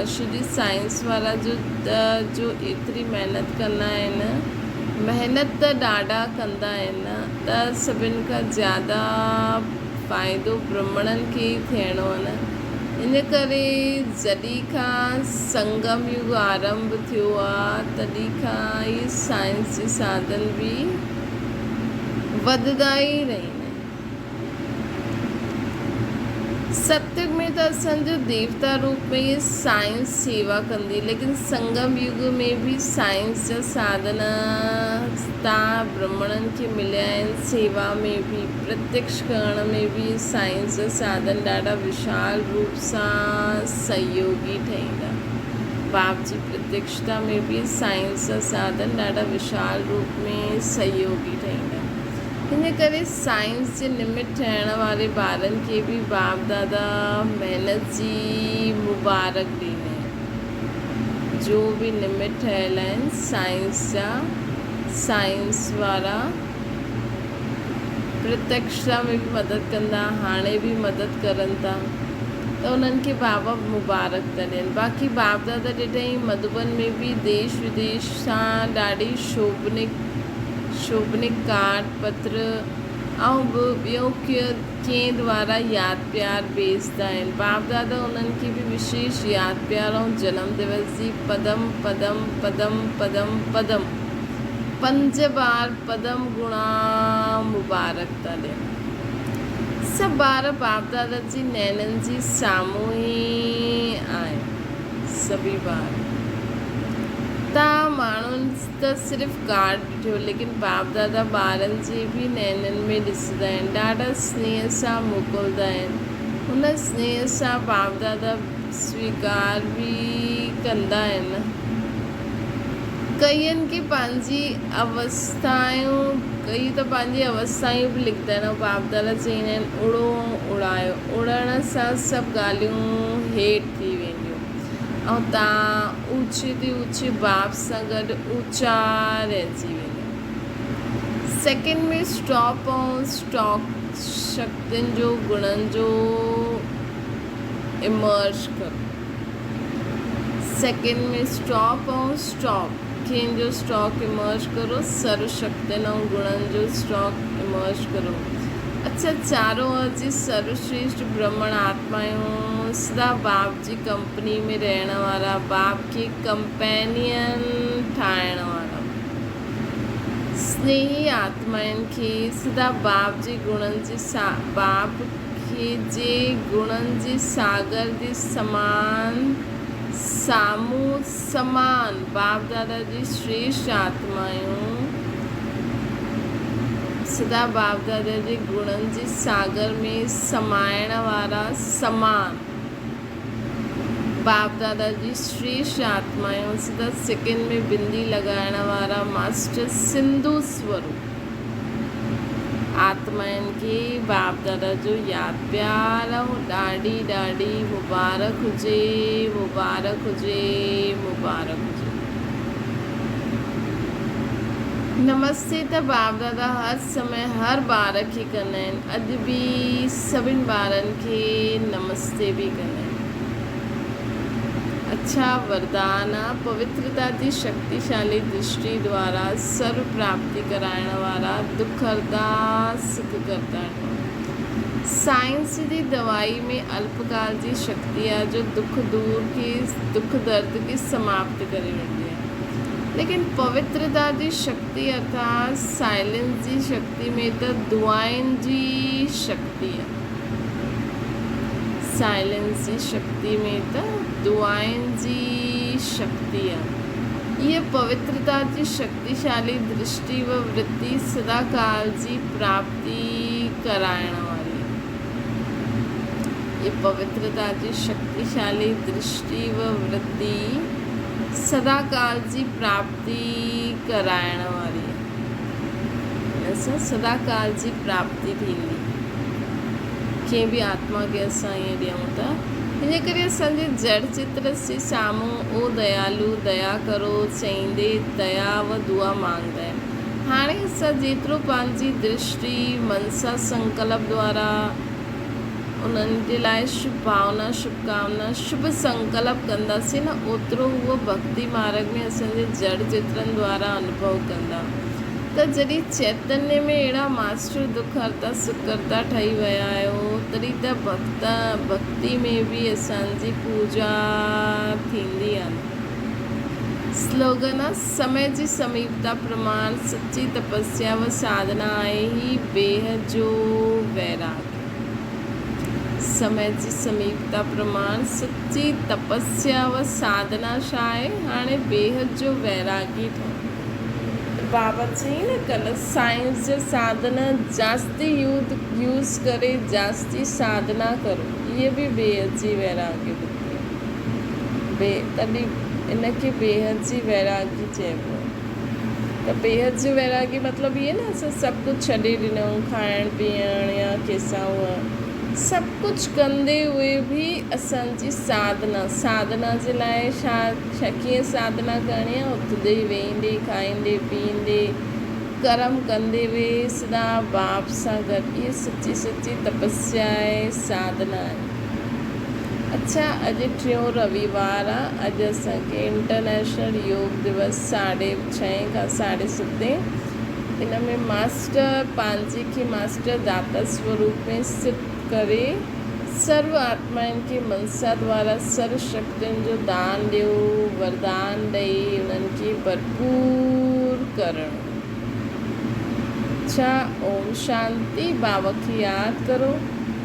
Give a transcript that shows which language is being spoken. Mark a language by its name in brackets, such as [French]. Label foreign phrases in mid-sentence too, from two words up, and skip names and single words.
[Sindhi] छोजी साइंस वारा जो एतिरी महिनत कंदा आहिनि, महिनत त ॾाढा कंदा आहिनि, त सभिनि खां ज़्यादा फ़ाइदो ब्राह्मणनि खे ई थियणो आहे न। इन करे जॾहिं खां संगम युग आरंभ थियो आहे, तॾहिं खां ई साइंस जे साधन बि वधंदा ई रहंदा आहिनि। सतयुग में त असांजो देवता रूप में इहे साइंस सेवा कंदी, लेकिन संगम युग में बि साइंस जा साधन तव्हां ब्राह्मणनि खे मिलिया आहिनि। सेवा में बि, प्रत्यक्ष करण में बि साइंस जा साधन ॾाढा विशाल रूप सां सहयोगी ठहींदा। बाप जी प्रत्यक्षता में बि साइंस जा साधन ॾाढा विशाल रूप में सहयोगी ठहींदा। हिन करे साइंस जे निमित ठहिण वारे ॿारनि खे बि बाप दादा महिनत जी मुबारक ॾींदा आहिनि। जो भी निमित ठहियल आहिनि साइंस जा, साइंस वारा प्रत्यक्षता में भी मदद कंदा, हाणे भी मदद करनि था, त उन्हनि खे बाबा मुबारक था ॾियनि। बाक़ी बाप दादा ॾिठई मधुबन में भी देश विदेश सां ॾाढी शोभनिक कार्ड पत्र ऐं ॿियो कंहिं द्वारा यादि प्यार भेजदा आहिनि। बाप दादा उन्हनि खे भी विशेष यादि प्यार ऐं जनम दिवस जी पदम पदम पदम पदम पदम 5 बार पदम गुणा मुबारक था ॾियनि। सभु ॿार बाप दादा जी नैननि जी साम्हूं ई आहिनि। सभी ॿार तव्हां माण्हुनि त सिर्फ़ु कार्ड ॾिठो, लेकिन बाप दादा ॿारनि जे भी नैननि में ॾिसंदा आहिनि, ॾाढा स्नेह सां मोकिलींदा आहिनि। हुन स्नेह सां बाप दादा स्वीकार भी कंदा आहिनि। कईअनि खे पंहिंजी अवस्थायूं भी लिखंदा आहिनि। बाप दादा चईंदा आहिनि उड़ो उड़ायो, उड़ण सां सभु ॻाल्हियूं हेठि थी वेंदियूं ऐं तव्हां ऊचे ते ऊचे बाप सां गॾु ऊचा रहिजी वेंदा। सेकेंड में स्टॉप ऐं स्टॉक शक्तियुनि जो गुणनि जो इमर्ज करो। सेकेंड में स्टॉप ऐं स्टॉक कंहिंजो स्टॉक इमर्ज करो, सर्व शक्तियुनि ऐं गुणनि जो स्टॉक इमर्ज करो। अच्छा, चारों ओर जी सर्वश्रेष्ठ ब्रह्मण आत्मायूं सदा बाप जी कंपनी में रहण वारा, बाप के कंपेनियन ठाहिण वारा स्नेही आत्माउनि खे सदा बाप जे गुणनि जे बाप खे जे गुणनि जे सागर जे साम्हूं समान बाप दादा जी श्रेष्ठ आत्मायूं सदा बाप दादा जे गुणनि जे सागर में समाइण वारा समान बाप दादा जी श्रेष्ठ आत्मायूं सदा सेकंड में बिंदी लॻाइण वारा मास्टर सिंधु स्वरूप आत्माउनि खे बाप दादा जो यादि प्यार ऐं ॾाढी ॾाढी मुबारक हुजे, मुबारक हुजे, मुबारक हुजे। नमस्ते त बाप दादा हर समय हर ॿार खे कंदा आहिनि। अॼु भी सभिनि ॿारनि खे नमस्ते भी कंदा आहिनि। अच्छा वरदान आहे, पवित्रता जी शक्तिशाली दृष्टि द्वारा सर्व प्राप्ति कराइण वारा, दुख हरदा सुख करता आहिनि। साइंस जी दवाई में अल्पकाल जी शक्ति आहे जो दुख दर्द खे समाप्त करे वेंदी आहे, लेकिन पवित्रता जी शक्ति अर्थात साइलेंस जी शक्ति में त दुआनि जी शक्ति आहे। साइलेंस जी शक्ति में त दुआनि जी शक्ति आहे। ये पवित्रता जी शक्तिशाली दृष्टि व वृत्ति सदा काल जी प्राप्ति कराइण वारी। ये पवित्रता जी शक्तिशाली दृष्टि व वृत्ति सदा काल जी प्राप्ति कराइण वारी। असां सदा काल जी प्राप्ति थींदी कंहिं बि आत्मा खे असां ईअं ॾियूं था। हिन करे असांजे जड़ चित्र जे साम्हूं ओ दयालु दया करो चईंदे दया व दुआ मांगदा आहिनि। हाणे असां जेतिरो पंहिंजी दृष्टि मन सां संकल्प द्वारा उन्हनि जे लाइ शुभ भावना शुभकामना शुभ संकल्प कंदासीं न, ओतिरो उहो भक्ति मार्ग में असांजे जड़ चित्रनि द्वारा अनुभव कंदा। त जॾहिं चैतन्य में अहिड़ा मास्टर दुख हरता सुख करता ठही विया आहियो, तॾहिं त भक्ति में भी असांजी पूजा थींदी आहे। स्लोगन आहे, समय जी समीपता प्रमाण सच्ची तपस्या व साधना आहे ही बेहद जो वैराग। समय जी समीपता प्रमाण सच्ची तपस्या व साधना छा आहे? हाणे बेहद जो वैरागी ठहो। बाबा चई न कल्ह साइंस जे साधन जास्ती यूज़ करे जास्ती साधना करो, इहे भी बेहद जी वैरागी ॿुधी तॾहिं इनखे बेहद जी वैरागी चइबो आहे। त बेहद जी वैरागी मतिलबु इहे न असां सभु कुझु छॾे ॾिनऊं, खाइण पीअण या कंहिंसां [Hindi] सब कुछ [Sindhi] कंदे हुए भी असांजी साधना जे लाइ कीअं साधना करणी आहे, उथंदे वेहींदे खाईंदे पीअंदे कर्म कंदे हुए सदा बाप सां गॾु, इहा सची सची तपस्या आहे, साधना आहे। अच्छा, अॼु 3 रविवार आहे। अॼु असांखे इंटरनेशनल योग दिवस 6:30 खां 7:30 इन में मास्टर पंहिंजे खे मास्टर दाता स्वरूप में सिद्ध करे सर्व आत्माउनि खे मनसा द्वारा सर्व शक्तियुनि जो दान ॾियो, वरदान ॾेई उन्हनि खे भरपूर करणु। अच्छा, [Hindi] ओम शांति। [Sindhi] बाबा खे यादि करो।